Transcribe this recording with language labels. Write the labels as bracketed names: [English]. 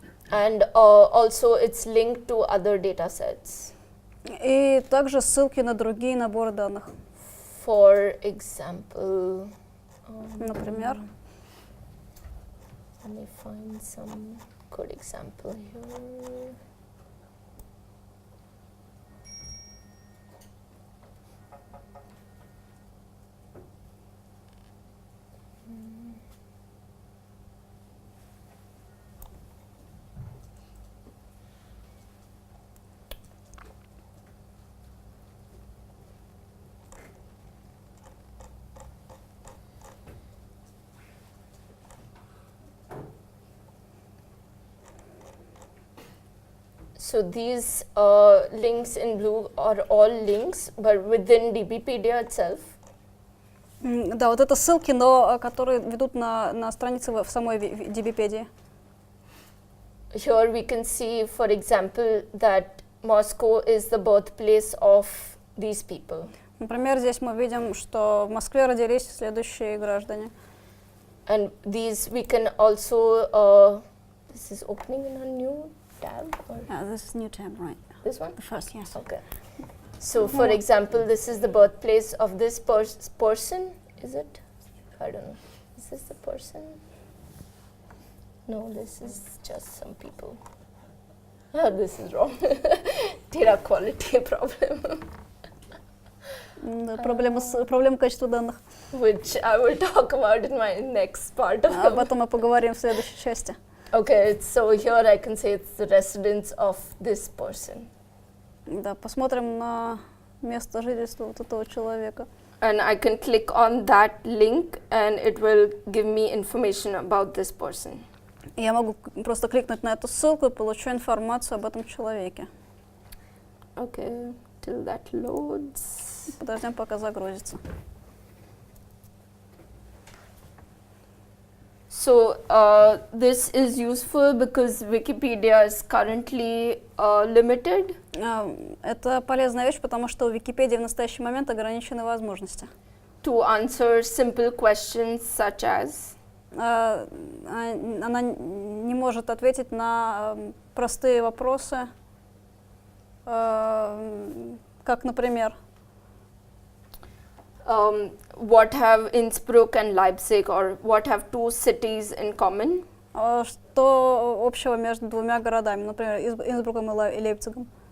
[English] And also it's linked to other data sets. [Russian] И также ссылки на другие наборы данных. [English] For example, [Russian] например, [English] let me find some good example here. So these links in blue are all links, but within DBpedia itself. [Russian] Да, вот это ссылки, но которые ведут на страницы в самой DBpedia. [English] Here we can see, for example, that Moscow is the birthplace of these people. [Russian] Например, здесь мы видим, что в Москве родились следующие граждане. [English] And these we can also, this is opening in a new tab? Or This is new tab, right? this one? The first, yes. Okay. So, for example, this is the birthplace of this person, is it? I don't know. Is this the person? No, this is just some people. Oh, this is wrong. Data quality problem. [Russian] Проблема качества данных. [English] Which I will talk about in my next part of [Russian] Об этом мы поговорим в следующей части. [English] Okay, so here I can say it's the residence of this person. [Russian] Да, посмотрим на место жительства вот этого человека. [English] And I can click on that link and it will give me information about this person. [Russian] Я могу просто кликнуть на эту ссылку и получу информацию об этом человеке. [English] Okay, till that loads. [Russian] Подождем, пока загрузится. [English] So this is useful because Wikipedia is currently limited. [Russian] Это полезная вещь, потому что у Википедии в настоящий момент ограничены возможности. [English] To answer simple questions such as. [Russian] Она не может ответить на простые вопросы, как, например, [English] what have Innsbruck and Leipzig, or what have two cities in common? [Russian] Что общего между двумя городами, например, Инсбруком и Лейпцигом?